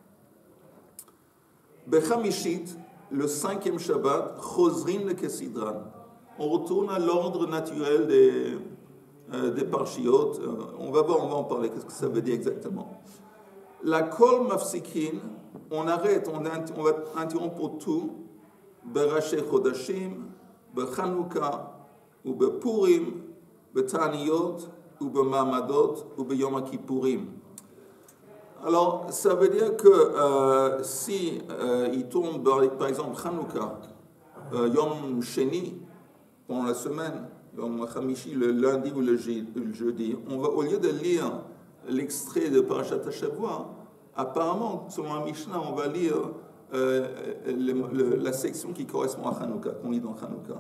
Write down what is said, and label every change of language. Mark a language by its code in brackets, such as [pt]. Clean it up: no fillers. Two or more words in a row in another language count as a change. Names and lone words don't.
[he] Bechamishit, [fr] le 5e Shabbat, [he] חוזרין לכסדרן. [fr] On retourne à l'ordre naturel des parshiot. On va en parler, qu'est-ce que ça veut dire exactement. [he] לכל מפסיקין, [fr] on arrête, on va interrompre pour tout, [he] בראשי חדשים, בחנוכה, ou בפורים, בתעניות, ou bemamadot, ou ביום הכיפורים. [fr] Alors, ça veut dire que si il tombe, par exemple, [he] חנוכה, יום שני, [fr] pendant la semaine, [he] יום חמישי, [fr] le lundi ou le jeudi, on va, au lieu de lire l'extrait de [he] פרשת השבוע, [fr] apparemment, selon la Mishnah, on va lire la section qui correspond à Chanouka, qu'on lit dans Chanouka.